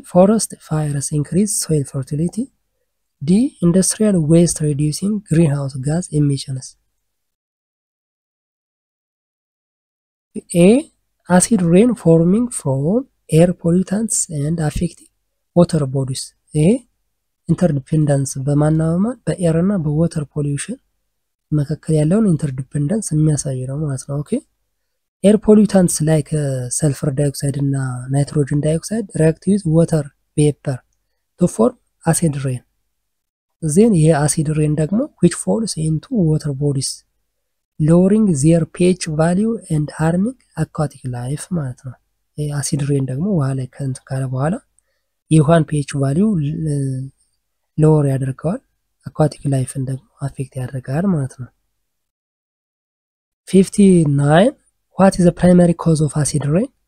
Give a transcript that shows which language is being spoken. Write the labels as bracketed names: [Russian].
[English] Forest fires increase soil fertility, D. Industrial waste reducing greenhouse gas emissions. A. Acid rain forming from air pollutants and affecting water bodies. A. [Amharic] ኢንተርዲፔንደንስ በማናወማ በኤር እና በዋተር ፖሊዩሽን መካከል ያለውን ኢንተርዲፔንደንስ የሚያሳይ ነው ማለት ነው። ኦኬ ኤር ፖሊዩታንትስ ላይክ ሰልፈር ዳይኦክሳይድ እና ናይትሮጅን ዳይኦክሳይድ [English] react with water vapor to form acid rain. [Amharic] then ይሄ acid rain ደግሞ [English] which falls into water bodies lowering their pH value and harming aquatic life [Amharic] ማለት ነው። ይሄ acid rain ደግሞ ውሃ ላይ ከንት ካለ በኋላ የውሃን pH value lower ያደርገዋል aquatic life ደግሞ affect ያደርጋል ማለት ነው። [English] 59 what is the primary cause of acid rain?